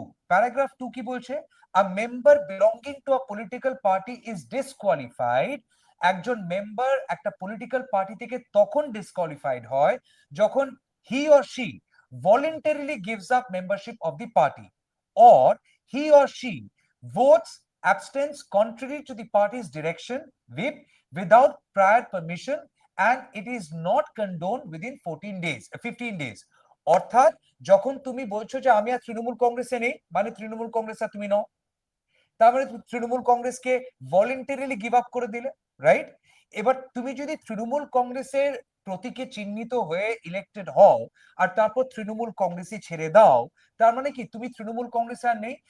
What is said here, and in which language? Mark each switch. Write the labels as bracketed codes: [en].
[bn] Paragraph 2 কি বলছে? [en] A member belonging to a political party is disqualified. [bn] একজন মেম্বার একটা পলিটিক্যাল পার্টি থেকে তখন ডিসকোয়ালিফাইড হয় যখন [en] He or she voluntarily gives up membership of the party, or he or she votes abstains contrary to the party's direction whip without prior permission, and it is not condoned within 14 days 15 days। [bn] অর্থাৎ যখন তুমি বলছো যে আমি আর তৃণমূল কংগ্রেসে নেই, মানে তৃণমূল কংগ্রেস আর তুমি নও, তার মানে তৃণমূল কংগ্রেসকে ভলেন্টারিলি গিভ আপ করে দিলে, রাইট? এবার তুমি যদি তৃণমূল কংগ্রেসের প্রতীকে চিহ্নিত হয়ে ইলেক্টেড হও আর তারপর তৃণমূল কংগ্রেসই ছেড়ে দাও, তার মানে কি তুমি তৃণমূল কংগ্রেসে আর নেই?